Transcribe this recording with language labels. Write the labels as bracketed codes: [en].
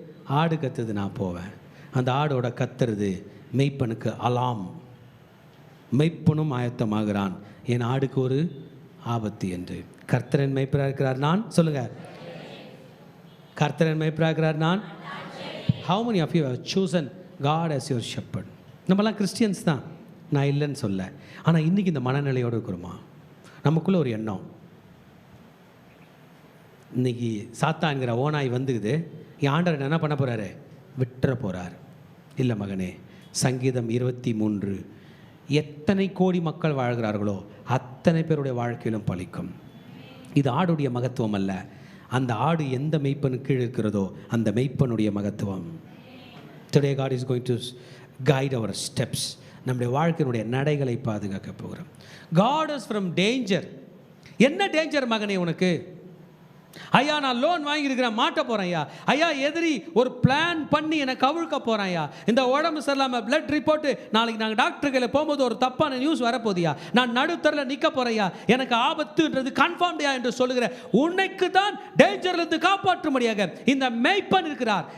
[ta] ஆடு கத்துது, நான் போவேன். அந்த ஆடோட கத்துறது மெய்ப்பனுக்கு அலாம். மெய்ப்பனும் ஆயத்தமாகிறான், என் ஆடுக்கு ஒரு ஆபத்து என்று. கர்த்தரன் மெய்ப்பராக இருக்கிறார் நான். சொல்லுங்க, கர்த்தரன் மெய்ப்பராக இருக்கிறார் நான். [en] How many of you have chosen God as your shepherd? [ta] நம்மலாம் கிறிஸ்டியன்ஸ் தான், நான் இல்லைன்னு சொல்ல. ஆனால் இன்றைக்கி இந்த மனநிலையோடு இருக்கிறோமா? நமக்குள்ளே ஒரு எண்ணம், இன்றைக்கி சாத்தான்கிற ஓனாய் வந்துக்குது, என் ஆண்டவர் என்ன பண்ண போகிறாரு? விட்டுற போகிறார். இல்லை மகனே, சங்கீதம் 23, எத்தனை கோடி மக்கள் வாழ்கிறார்களோ அத்தனை பேருடைய வாழ்க்கையிலும் பலிக்கும். இது ஆடுடைய மகத்துவம் அல்ல, அந்த ஆடு எந்த மெய்ப்பனுக்கு கீழ் இருக்கிறதோ அந்த மெய்ப்பனுடைய மகத்துவம். [en] Today God is going to guide our steps. [ta] நம்முடைய வாழ்க்கையினுடைய நடைகளை பாதுகாக்க போகிறோம். [en] God is from danger. [ta] என்ன டேஞ்சர் மகனே உனக்கு? ஐயா நான் லோன் வாங்கியிருக்கிறேன், மாட்ட போகிறேன் ஐயா. ஐயா எதிரி ஒரு பிளான் பண்ணி என்னை கவிழ்க்க போகிறேன் ஐயா. இந்த உடம்பு சரியில்லாமல் பிளட் ரிப்போர்ட்டு, நாளைக்கு நாங்கள் டாக்டர்களை போகும்போது ஒரு தப்பான நியூஸ் வரப்போதியா, நான் நடுத்தரில் நிற்க போகிறேயா, எனக்கு ஆபத்துன்றது கன்ஃபார்ம்டியா என்று சொல்லுகிற உன்னைக்கு தான் டேஞ்சர்லேருந்து காப்பாற்றும்படியாக இந்த மெய்ப்பன் இருக்கிறார்.